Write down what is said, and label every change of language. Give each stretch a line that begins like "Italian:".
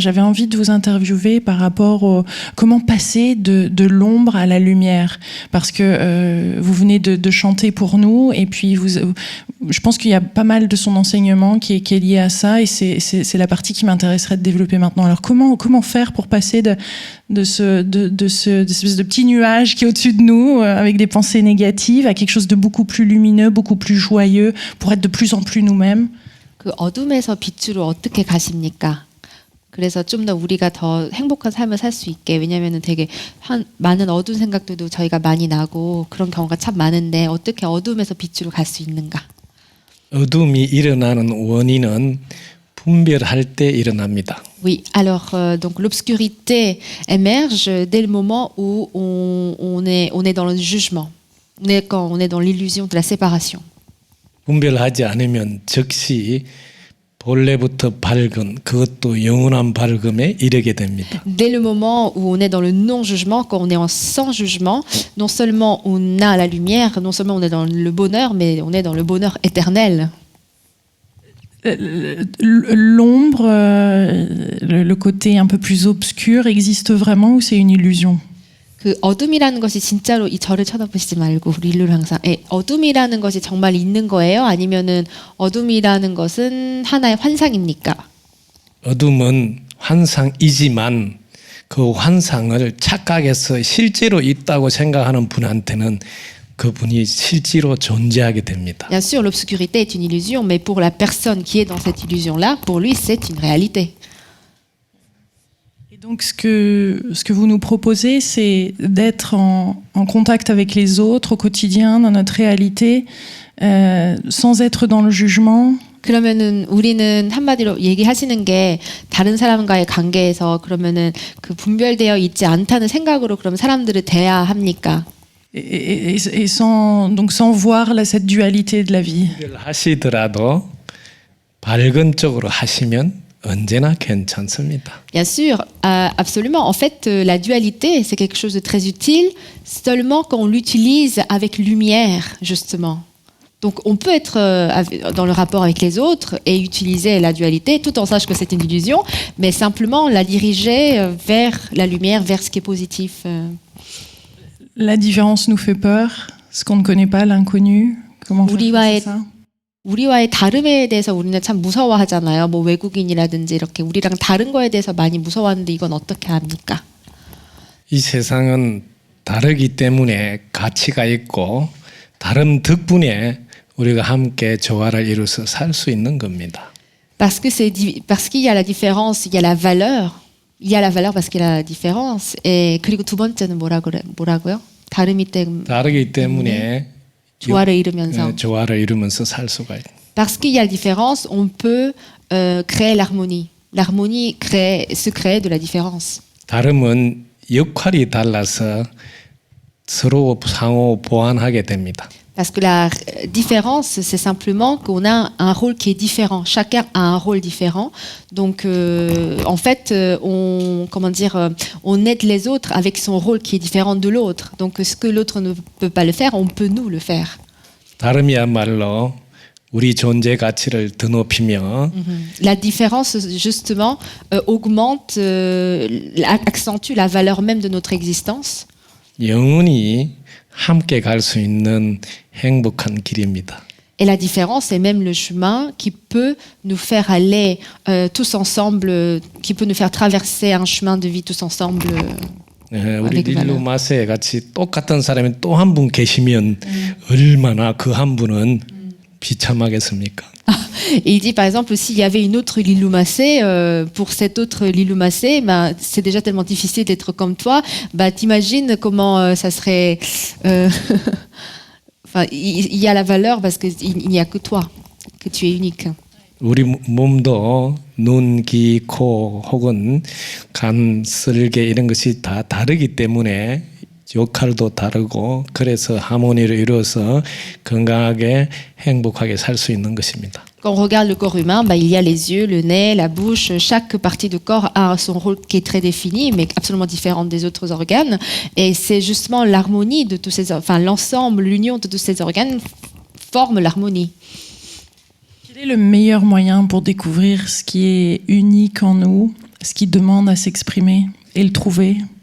French: J'avais envie de vous interviewer par rapport au comment passer de l'ombre à la lumière, parce que vous venez de chanter pour nous, et puis je pense qu'il y a pas mal de son enseignement qui est lié à ça, et c'est la partie qui m'intéresserait de développer maintenant. Alors comment faire pour passer de ce espèce de petit nuage qui est au-dessus de nous, avec des pensées négatives, à quelque chose de beaucoup plus lumineux, beaucoup plus joyeux, pour être de plus en plus nous-mêmes?
Korean: 그 어둠에서 빛으로 어떻게 가십니까? 그래서 좀 더 우리가 더 행복한 삶을 살 수 있게, 왜냐면은 되게 많은 어두운 생각들도 저희가 많이 나고 그런 경우가 참 많은데 어떻게 어둠에서 빛으로 갈 수 있는가? 어둠이 일어나는 원인은 분별할 때 일어납니다.
French: Oui, alors donc l'obscurité émerge dès le moment où on est dans le jugement, quand on est dans l'illusion de la séparation.
Korean: 분별하지 않으면 즉시 본래부터 밝은 그것도 영원한 밝음에 이르게 됩니다.
French: Dès le moment où on est dans le non-jugement, quand on est en sans-jugement, non seulement on a la lumière, non seulement on est dans le bonheur, mais on est dans le bonheur éternel. L'ombre, le côté un peu plus obscur existe vraiment, ou c'est une illusion?
Korean: 그 어둠이라는 것이 진짜로 저를 쳐다보시지 말고 릴루를 항상 어둠이라는 것이 정말 있는 거예요? 아니면은 어둠이라는 것은 하나의 환상입니까? 어둠은 환상이지만 그 환상을 착각해서 실제로 있다고 생각하는 분한테는 그분이 실제로 존재하게 됩니다.
French: Bien sûr, l'obscurité est une illusion, mais pour la personne qui est dans cette illusion-là, pour lui, c'est une réalité. Donc ce que vous nous proposez, c'est d'être en contact avec les autres au quotidien, dans notre réalité, sans être dans le jugement.
Korean: 그러면은 우리는 한마디로 얘기하시는 게 다른 사람과의 관계에서 그러면은 그 분별되어 있지 않다는 생각으로 그럼 사람들을 대해야 합니까?
French: Et sans voir cette dualité de la vie.
Korean: 하시더라도 밝은 쪽으로 하시면 언제나 괜찮습니다.
French: Bien sûr, absolument. En fait, la dualité, c'est quelque chose de très utile seulement quand on l'utilise avec lumière, justement. Donc, on peut être dans le rapport avec les autres et utiliser la dualité tout en sachant que c'est une illusion, mais simplement la diriger vers la lumière, vers ce qui est positif. La différence nous fait peur, ce qu'on ne connaît pas, l'inconnu. Comment faire face à ça?
Korean: 우리와의 다름에 대해서 우리는 참 무서워하잖아요. 뭐 외국인이라든지 이렇게 우리랑 다른 거에 대해서 많이 무서워하는데 이건 어떻게 합니까? 이 세상은 다르기 때문에 가치가 있고 다른 덕분에 우리가 함께 조화를 이루어서 살 수 있는 겁니다.
French: Parce qu'il y a la différence, il y a la valeur. Il y a la valeur parce qu'il y a la différence. Et
Korean: 그리고 두 번째는 뭐라고요? 다르기 때문에 조화를 이루면서 살 수가 있다.
French: Parce qu'il y a la différence, on peut créer l'harmonie. L'harmonie se crée de la différence. 다름은 역할이 달라서 서로 상호 보완하게 됩니다. Parce que la différence, c'est simplement qu'on a un rôle qui est différent. Chacun a un rôle différent. Donc, en fait, on aide les autres avec son rôle qui est différent de l'autre. Donc, ce que l'autre ne peut pas le faire, on peut nous le faire.
Korean: 다름이야말로 우리 존재 가치를 더 높이며
French: La différence, justement, augmente, accentue la valeur même de notre existence.
Korean: 영원히 함께 갈 수 있는 행복한 길입니다.
French: Et la différence est même le chemin qui peut nous faire aller tous ensemble, qui peut nous faire traverser un chemin de vie tous ensemble.
Korean: 우리 릴루 마세 같이 똑같은 사람이 또 한 분 계시면 얼마나 그 한 분은 비참하겠습니까?
French: Il dit par exemple s'il y avait une autre Lilou Massé, pour cette autre Lilou Massé, bah, c'est déjà tellement difficile d'être comme toi, bah, t'imagines comment ça serait... Enfin, il y a la valeur parce qu'il n'y a que toi, que tu es unique.
Korean: 우리 몸도 눈, 귀, 코 혹은 간, 쓸개 이런 것이 다 다르기 때문에 역할도 다르고 그래서 하모니를 이루어서 건강하게 행복하게 살 수 있는 것입니다.
French: Quand on regarde le corps humain, il y a les yeux, le nez, la bouche. Chaque partie du corps a son rôle qui est très défini, mais absolument différent des autres organes. Et c'est justement l'harmonie de tous ces, l'ensemble, l'union de tous ces organes forme l'harmonie. Quel est le meilleur moyen pour découvrir ce qui est unique en nous, ce qui demande à s'exprimer et le trouver?